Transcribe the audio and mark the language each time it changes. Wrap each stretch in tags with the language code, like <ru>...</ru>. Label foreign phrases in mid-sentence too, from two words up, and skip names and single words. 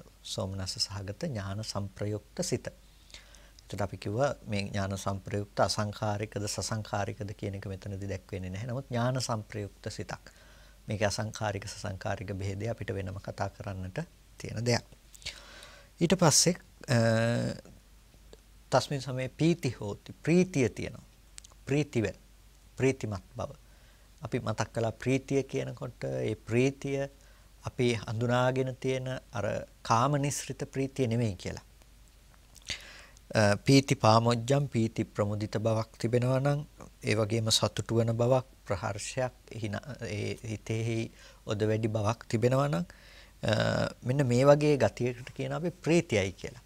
<si>සෝමනස්ස සහගත ඥාන සංප්‍රයුක්ත සිත. එතකොට අපි කිව්වා මේ ඥාන සංප්‍රයුක්ත අසංඛාරිකද සසංඛාරිකද කියන එක මෙතනදී දැක්වෙන්නේ නැහැ. නමුත් ඥාන සංප්‍රයුක්ත සිතක්. මේක අසංඛාරික සසංඛාරික බෙහෙදය අපිට වෙනම කතා කරන්නට තියෙන දෙයක්. ඊට පස්සේ</si> <pi>තස්මින් සමේ පීති හෝති</pi> <si>ප්‍රීතිය තියෙනවා. ප්‍රීතිමත් බව. අපි මතක් කළා ප්‍රීතිය කියනකොට ඒ ප්‍රීතිය අපි හඳුනාගෙන තියෙන අර කාමනිස්ෘත ප්‍රීතිය නෙමෙයි කියලා.</si> <pi>පීති පාමොජ්ජම්</pi> <si>පීති ප්‍රමුදිත බවක් තිබෙනවා නම් ඒ වගේම සතුටු වෙන බවක් ප්‍රහර්ෂයක් ඒ හිතෙහි ඔද වැඩි බවක් තිබෙනවා නම් මෙන්න මේ වගේ ගතියකට කියන අපි ප්‍රීතියයි කියලා.</si>